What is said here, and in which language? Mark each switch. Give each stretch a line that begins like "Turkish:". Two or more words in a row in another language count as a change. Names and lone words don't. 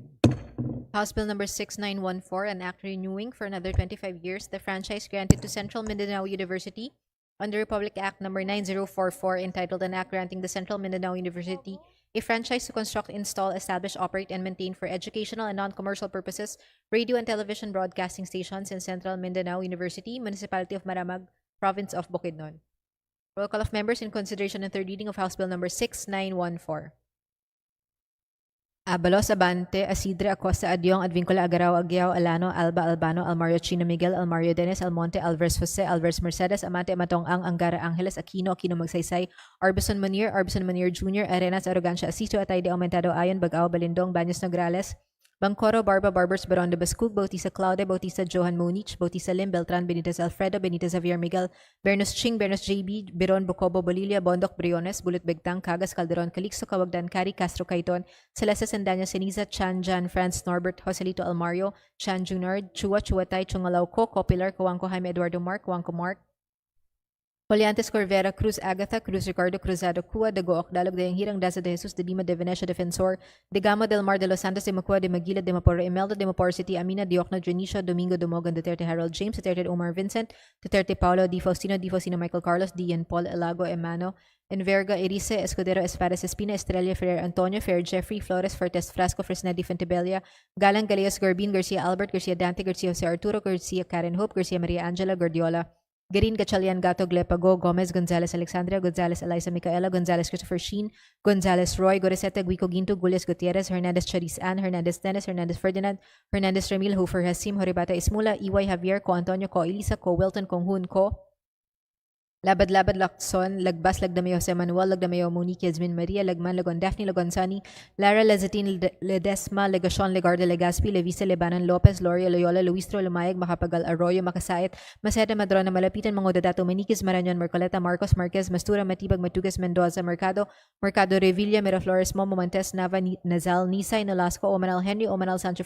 English: House Bill number 6914, an act renewing for another 25 years the franchise granted to Central Mindanao University under Republic Act number 9044, entitled an act granting the Central Mindanao University a franchise to construct, install, establish, operate, and maintain for educational and non-commercial purposes radio and television broadcasting stations in Central Mindanao University, Municipality of Maramag, Province of Bukidnon. Roll call of members in consideration and third reading of House Bill number 6914. Abalos, Abante, Asidre, Acosta, Adyong, Advincula, Agaraw, Agyao, Alano, Alba, Albano, Almario, Chino, Miguel, Almario, Dennis, Almonte, Alvarez, Jose, Alvarez, Mercedes, Amante, Matong-ang, Angara, Angeles, Aquino, Magsaysay, Arbison Munir Jr., Arenas, Arrogancia, Asito, Atayde, Aumentado, Ayon, Bagao, Balindong, Baños, Nograles, Bangcoro, Barba, Barbers, Baron de Bascug, Bautista, Claude, Bautista, Johan Monich, Bautista Lim, Beltran, Benitez, Alfredo, Benitez, Javier Miguel, Bernos Ching, Bernos JB, Biron, Bocobo, Bolilla, Bondok, Briones, Bulut Begtang, Cagas, Calderon, Calixto, Kawagdan, Cari, Castro, Caiton, Celeste, Sandanya, Ceniza, Chan, Jan, Franz, Norbert, Joselito, Almario, Chan, Junard, Chua, Chuatay, Chungalaw, Ko, Copilar, Kawangko, Jaime, Eduardo Mark, Kawangko Mark, Poliantes, Corvera, Cruz, Agatha, Cruz, Ricardo, Cruzado, Cua, de Gook, Dalog, de Hirang, Daza de Jesus, de Lima, de Venecia, Defensor, de Gama, del Mar, de Los Santos, de Macua, de Maguila, de Maporo, Imelda, de Mapor City, Amina, Diokno, Junicia, Domingo, Dumogan, Duterte, Harold James, Duterte, Omar Vincent, Duterte, Paulo, Di Faustino, Michael Carlos, Dian, Paul, Elago, Emano, Enverga, Erice, Escudero, Espadas, Espina, Estrella, Ferrer, Antonio, Ferrer, Jeffrey, Flores, Fortes, Frasco, Fresnedi, Fentebella, Galang, Galeos, Garbin, Garcia, Albert, Garcia, Dante, Garcia, Jose Arturo, Garcia, Karen Hope, Garcia, Maria Angela, Gordiola, Garin, Gachalian, Gato, Glepago, Gomez, Gonzalez, Alexandria, Gonzalez, Eliza, Micaela, Gonzalez, Christopher Sheen, Gonzalez, Roy, Goriseta, Guico, Ginto, Gules, Gutierrez, Hernandez, Charis, Ann, Hernandez, Dennis, Hernandez, Ferdinand, Hernandez, Ramil, Hofer, Hasim, Horibata, Ismula, Iway, Javier, Ko, Antonio, Ko, Elisa, Ko, Wilton, Kong Hun, Ko, Labad, Lacson, Lagbas, Lagdamay, Jose Manuel, Lagdamay, Monique, Yasmin, Maria, Lagman, Lagon, Daphne, Lagon, Sani, Lara, Lezatin, Ledesma, Legacion, Legarde, Legaspi, Levisa, Lebanon, Lopez, Loria, Loyola, Luistro, Lumayag, Macapagal, Arroyo, Makasait, Maceda, Madrona, Malapitan, Mangodato, Maniquez, Marañon, Mercoleta, Marcos, Marquez, Mastura, Matibag, Matugas, Mendoza, Mercado, Revilla, Miraflores, Momo, Montes, Nava, Nazal, Nisay, Nolasco, Omanal Henry, Omanal Sancho